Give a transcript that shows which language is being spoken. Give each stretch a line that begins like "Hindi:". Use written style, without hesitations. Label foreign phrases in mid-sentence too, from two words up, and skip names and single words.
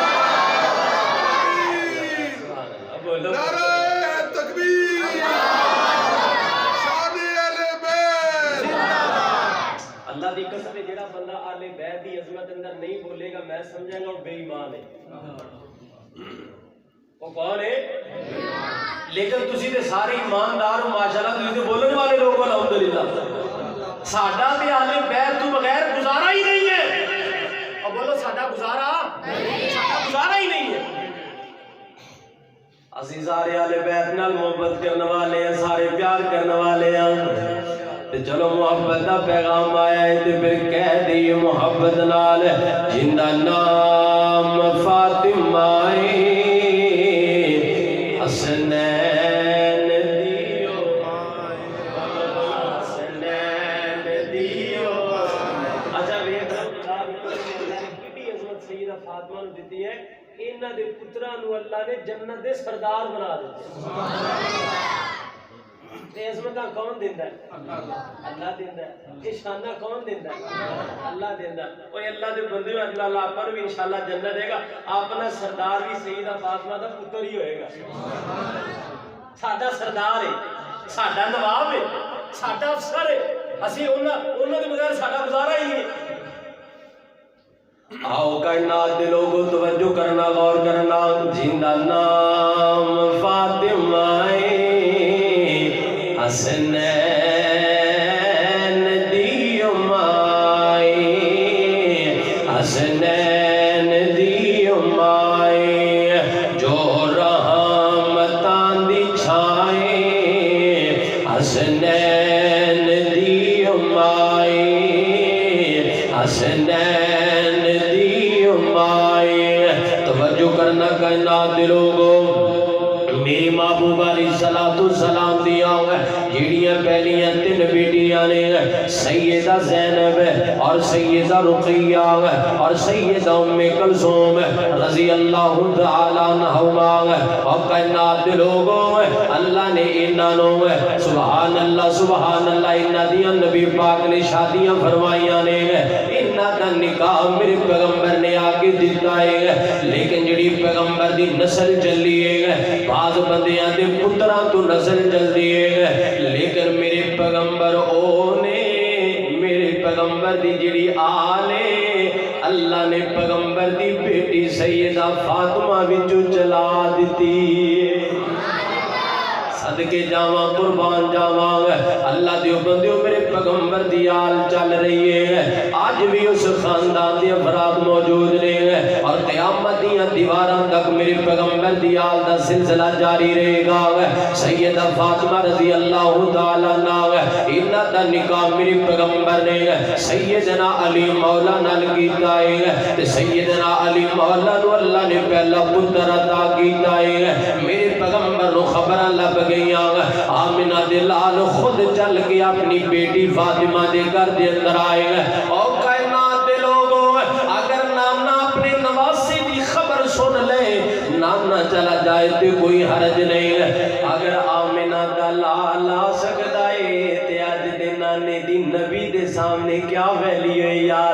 Punjabi: بولو نعرۂ تکبیر. اللہ دی قسم ہے جیڑا بندہ آلے بیت دی عظمت اندر نہیں بولیگا میں سمجھانگا او بےایمان ہے. وہ کون ہے؟ لیکن تسی تے سارے ایماندار ہو ماشاءاللہ، تسی تے بولنے والے لوگ ہو الحمدللہ۔ ساڈا تے اہل بیت تو بغیر گزارا ہی نہیں ہے، اور بولو ساڈا گزارا ہی نہیں ہے۔ اسی سارے اہل بیت نال محبت کرنے والے ہیں، سارے پیار کرنے والے ہیں، تے چلو محبت دا پیغام آیا ہے تے پھر کہہ دی محبت نال جندا نام فاطمہ حسنین دیو حسنین دیو۔ اچھا ویکھ کتنی عظمت سیدہ فاطمہ نو دتی ہے، انہاں دے پتراں نو اللہ نے جنت دے سردار بنا دتے۔ یہ عظمتاں کون دیندا ہے؟ اللہ دیندا ہے۔ یہ شاناں کون دیندا ہے؟ اللہ دیندا ہے۔ اوے اللہ دے بندے اللہ آپ کو بھی انشاءاللہ جنت دے گا، اپنا سردار بھی سیدہ فاطمہ دا پتر ہی ہوئے گا۔ ساڈا سردار ہے، ساڈا نواب ہے، ساڈا افسر ہے، اسی انہاں دے بغیر ساڈا گزارا ہی نہیں ہے۔ آؤ کائنات دے لوگوں توجہ کرنا، غور کرنا، جندا نام فاطمہ حسنین دیو مائی حسنین دیو مائی جو رحمتاں دی چھائے حسنین دیو مائی حسنین دیو مائی۔ توجہ کرنا کائنات دے لوگوں، میری محبوب علیہ السلام دیا جیڑیاں پہلیاں تین بیٹیاں نے، سیدہ زینب اور سیدہ رقیہ اور سیدہ ام کلثوم
Arabic: رضی اللہ تعالیٰ عنہما۔
Punjabi: اور کائنات دے لوگوں اللہ نے انہوں
Arabic: سبحان اللہ
Punjabi: انہاں دیاں نبی پاک نے شادیاں فرمائیاں نے، انہاں دا نکاح میرے پیغمبر نے آگے دیتا ہے، لیکن جڑی پیغمبر دی نسل چلی ہے، بعض بندیاں دے پتراں تو نسل چلدی ہے، لیکن میرے پیغمبر میرے پیغمبر دی جڑی آل ہے، اللہ نے پیغمبر دی بیٹی سیدہ فاطمہ وچوں چلا دیتی ہے۔ صدقے جاواں قربان جاواں، اللہ دیو بندیو میرے پیغمبر دی آل چل رہی ہے، آج بھی اس خاندان دی افراد موجود نے، اور قیامت دیاں دیواراں تک میرے پیغمبر دی آل دا سلسلہ جاری رہے گا۔ سیدہ فاطمہ
Arabic: رضی اللہ تعالیٰ عنہ،
Punjabi: انہاں دا نکاح میرے پیغمبر نے سیدنا علی مولا نال کیتا ہے، تے سیدنا علی مولا نو اللہ نے پہلا پتر عطا کیتا ہے۔ میرے پیغمبر نو خبراں لب گئیاں، آمنہ دے لال خود چل کے اپنی بیٹی فاطمہ دے گھر دے اندر آئے، اور کائنات دے لوگوں اگر نانا اپنے نواسی دی خبر سن لے، نانا چلا جائے تے کوئی حرج نہیں ہے۔ اگر آمنہ دا لال آ سکتا ہے تے آج دے نانے دی نبی دے سامنے کیا ویلیو ہے یار۔